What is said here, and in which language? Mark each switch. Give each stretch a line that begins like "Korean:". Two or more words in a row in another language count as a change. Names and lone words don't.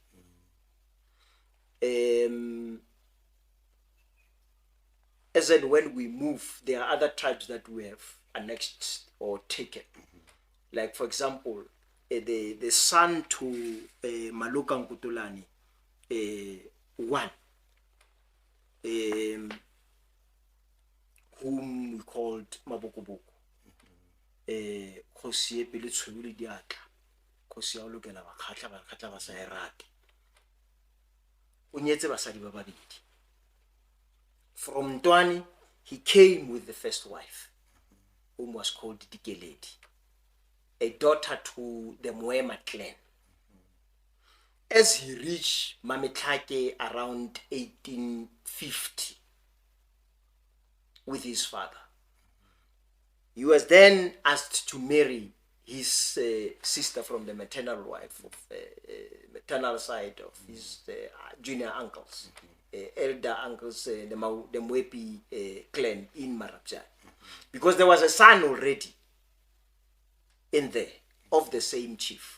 English: As and when we move, there are other tribes that we have annexed or taken. Like, for example, the son to Maloka Nkutolani, one, whom we called Mabokoboko.
Northern Sotho: Kosi Pele Tshwebile Diatla. Kosi ya lokela Bakgatla ba sa erate. O nyetse basadi ba babedi.
English: From Ndwani, he came with the first wife, whom was called Dikeledi, a daughter to the Moema clan. As he reached Mametlake around 1850 with his father, he was then asked to marry his sister from the maternal wife of maternal side of his junior uncles, elder uncles, the Mwepi clan in Marabjai, because there was a son already in there of the same chief.